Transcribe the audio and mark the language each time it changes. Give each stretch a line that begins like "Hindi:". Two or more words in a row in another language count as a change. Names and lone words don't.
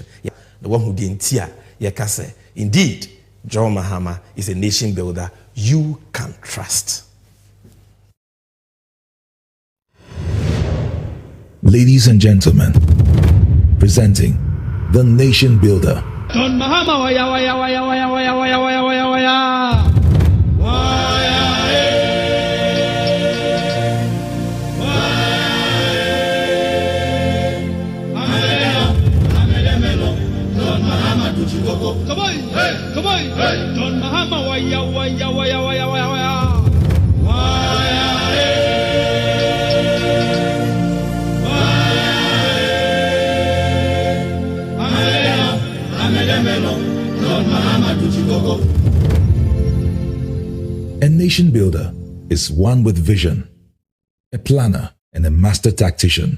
English: Yeah, the one who didn't hear, say, indeed, John Mahama is a nation builder you can trust. Ladies and gentlemen, presenting the Nation Builder. John Mahama, waya, waya, waya, waya, waya, waya, waya, waya, waya. Come on, hey, come on, hey. John Mahama, waya, waya, waya, waya, waya, waya. A nation builder is one with vision, a planner, and a master tactician.